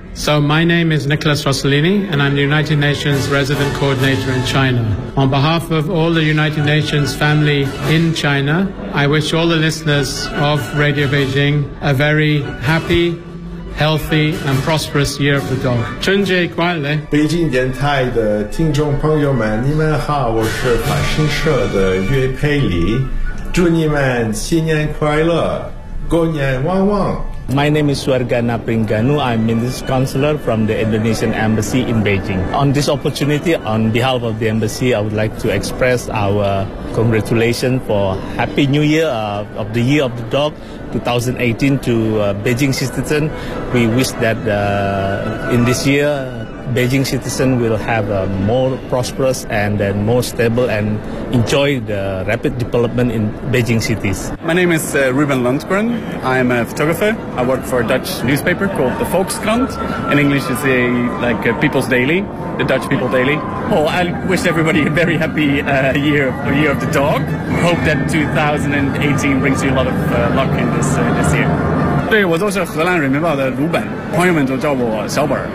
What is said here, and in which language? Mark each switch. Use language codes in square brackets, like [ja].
[en] So my name is Nicholas Rossellini, and I'm the United Nations Resident Coordinator in China. On behalf of all the United Nations family in China, I wish all the listeners of Radio Beijing a very happy,healthy and prosperous year of the dog. [zh] 春节快乐！北京电台的听众朋友们，你们好，我是法新社的岳佩里，祝你们新年快乐，过年旺旺。 [en] My name is Swargana Pringanu. I'm Minister Counselor from the Indonesian Embassy in Beijing. On this opportunity, on behalf of the Embassy, I would like to express our congratulations for Happy New Year of the Year of the Dog 2018 to Beijing citizen. We wish that in this year, Beijing citizen will have a more prosperous and then more stable and enjoy the rapid development in Beijing cities. My name is Ruben Lundgren. I'm a photographer. I work for a Dutch newspaper called the Volkskrant. In English, it's like People's Daily, the Dutch People Daily. Oh, I wish everybody a very happy year of the dog. Hope that 2018 brings you a lot of luck in this year. [zh] 对，我就是荷兰人民报的鲁本，朋友们都叫我小本。